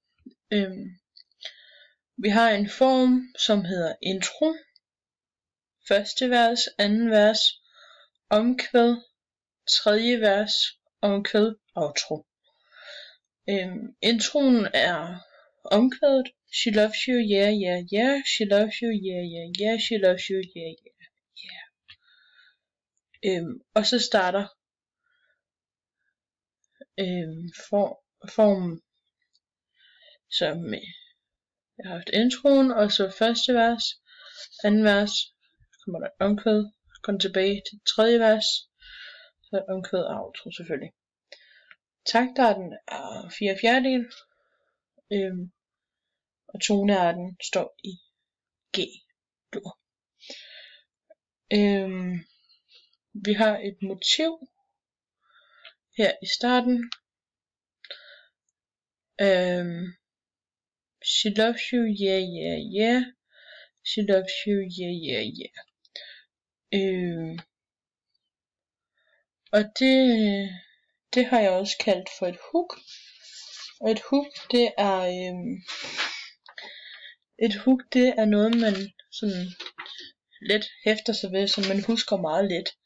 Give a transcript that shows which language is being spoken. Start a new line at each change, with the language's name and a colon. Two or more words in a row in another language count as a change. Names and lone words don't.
Danish: Vi har en form, som hedder intro, første vers, anden vers, omkvæd, tredje vers, omkvæd, outro. Introen er omkvædet.
English: She loves you, yeah, yeah, yeah. She loves you, yeah, yeah, yeah. She loves you, yeah, yeah, yeah.
Danish: Og så starter formen, som jeg har haft introen, og så første vers, anden vers, kommer der omkvæd, går tilbage til tredje vers, så omkvæd og outro selvfølgelig. Taktarten er 4/4, og tonearten står i G-dur. Vi har et motiv her i starten.
English: She loves you, yeah, yeah, yeah. She loves you, yeah, yeah, yeah.
Danish: Og det har jeg også kaldt for et hook. Og et hook, det er noget, man sådan let hæfter sig ved, som man husker meget let.